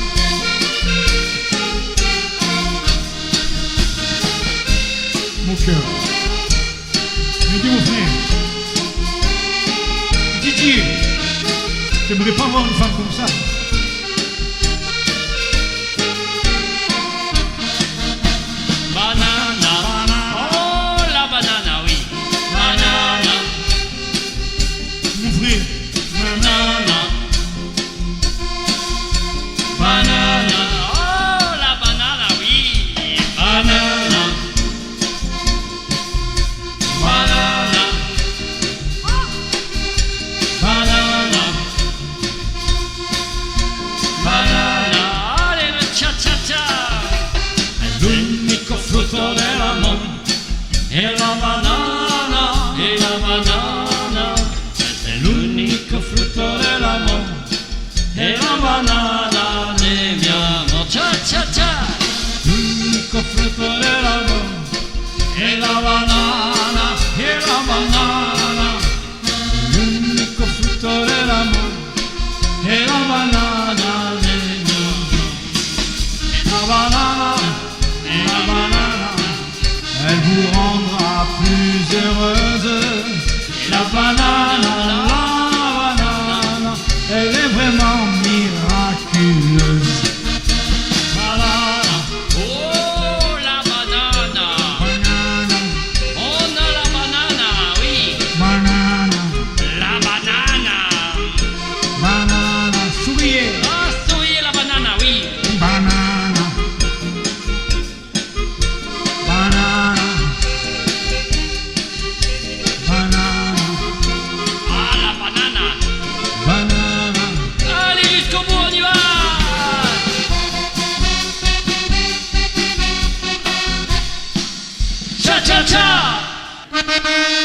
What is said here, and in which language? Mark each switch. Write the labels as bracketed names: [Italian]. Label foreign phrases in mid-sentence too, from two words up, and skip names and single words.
[French] Mon cœur. Mais dis mon frère. Didier. Je ne voulais pas voir une femme comme ça. Banana, oh la banana, oui. Banana, Mon frère. banana. Banana, oh la banana, oui. Banana, banana, banana, banana. Allez le cha-cha-cha. [Italian] L'unico frutto dell'amore è la banana, è la banana. È l'unico frutto dell'amore. E la banana [Spanish] de mi amor, [Italian] cha cha cha. L'unico frutto dell'amore E la banana, e la banana. l'unico frutto dell'amore E la banana [Spanish] de mi amor. [Italian] E la banana, e la banana. [French] elle vous rendra plus heureuse. [Italian] E la banana, [French] La banane, elle est vraiment miraculeuse. banana. Oh la banana. Banana, On a la banana, oui. banana, La banana. banana, souriez. Ah, souriez la banana, oui. Banana, banana, banana, Ah, la banana. banana. Allez jusqu'au bout, on y va. Cha cha cha.